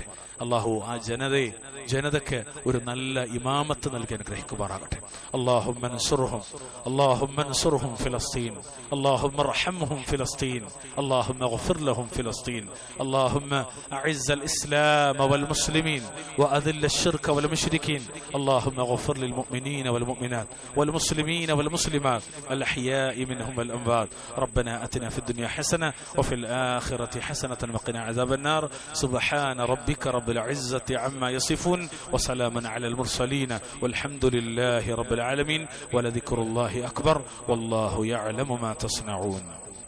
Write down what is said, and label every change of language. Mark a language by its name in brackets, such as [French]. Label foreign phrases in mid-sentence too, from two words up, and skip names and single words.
[Malayalam] അല്ലാഹു ആ ജനതയ്ക്ക് ഒരു നല്ല ഇമാമത്ത് നൽകി അനുഗ്രഹിക്കുമാറാകട്ടെ. [Arabic] اللهم انصرهم فلسطين، اللهم ارحمهم فلسطين، اللهم اغفر لهم فلسطين، اللهم أعز الإسلام والمسلمين وأذل الشرك والمشركين، اللهم اغفر للمؤمنين والمؤمنات والمسلمين والمسلمات الأحياء منهم والأموات. ربنا آتنا في الدنيا حسنة وفي الآخرة حسنة وقنا عذاب النار. سبحان ربك رب العزة عما يصفون وسلام على المرسلين والحمد لله رب العالمين ولذكر الله أكبر والله يعلم ما تصنعون.